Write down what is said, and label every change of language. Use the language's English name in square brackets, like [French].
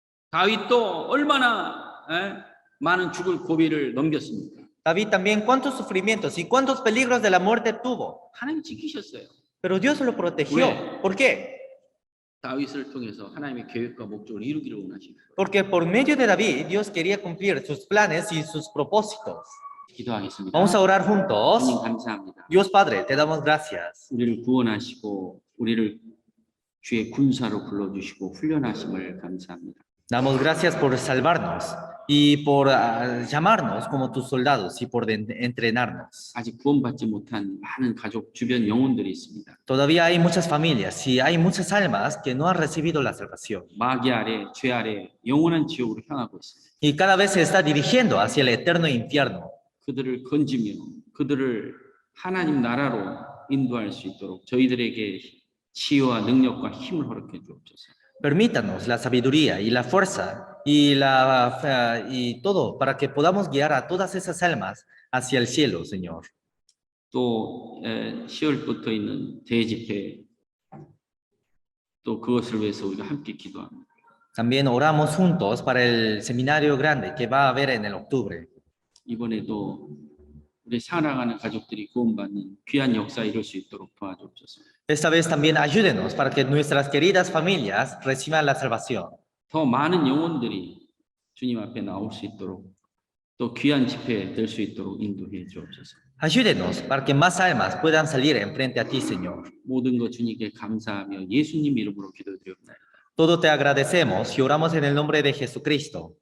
[Korean] 다윗도 얼마나 많은 죽을 고비를 넘겼습니까? [Spanish] David también cuántos sufrimientos y cuántos peligros de la muerte tuvo, [Korean] 하나님 지키셨어요. [Spanish] pero Dios lo protegió. [Korean] 왜? [Spanish] ¿Por qué? [Korean] 다윗을 통해서 하나님의 계획과 목적을 이루기를 원하시고 [Spanish] Porque por medio de David, Dios quería cumplir sus planes y sus propósitos. [Korean] 기도하겠습니다. [Spanish] Vamos a orar juntos. [Korean] 하나님 감사합니다. [Spanish] Dios Padre, te damos gracias. [Korean] 우리를 구원하시고 우리를 주의 군사로 불러주시고 훈련하심을 감사합니다. [Spanish] Damos gracias por salvarnos y por llamarnos como tus soldados y por entrenarnos. [Korean] 아직 구원받지 못한 많은 가족 주변 영혼들이 있습니다. [Spanish] Todavía hay muchas familias y hay muchas almas que no han recibido la salvación. [Korean] 마귀 아래, 죄 아래 영원한 지옥으로 향하고 있습니다. [Spanish] Y cada vez se está dirigiendo hacia el eterno infierno. [Korean] 그들을 건지며 그들을 하나님 나라로 인도할 수 있도록 저희들에게 치유와 능력과 힘을 허락해 주옵소서. [Spanish] Permítanos la sabiduría y la fuerza y todo para que podamos guiar a todas esas almas hacia el cielo, Señor. [Korean] 또 10월부터 있는 대집회 또 그것을 위해서 우리가 함께 기도합니다. [Spanish] También oramos juntos para el seminario grande que va a haber en el octubre. [Korean] 이번에도 우리 사랑하는 가족들이 구원받는 귀한 역사 이룰 수 있도록 도와주옵소서. [Spanish] Esta vez también ayúdenos para que nuestras queridas familias reciban la salvación. [Korean] 더 많은 영혼들이 주님 앞에 나올 수 있도록 또 귀한 집회 될 수 있도록 인도해 주옵소서. [Spanish] Ayúdenos para que más almas puedan salir enfrente a ti, Señor. [Korean] 모든 것 주님께 감사하며 예수님 이름으로 기도드리옵나이다. [Spanish] Todo te agradecemos y oramos en el nombre de Jesucristo.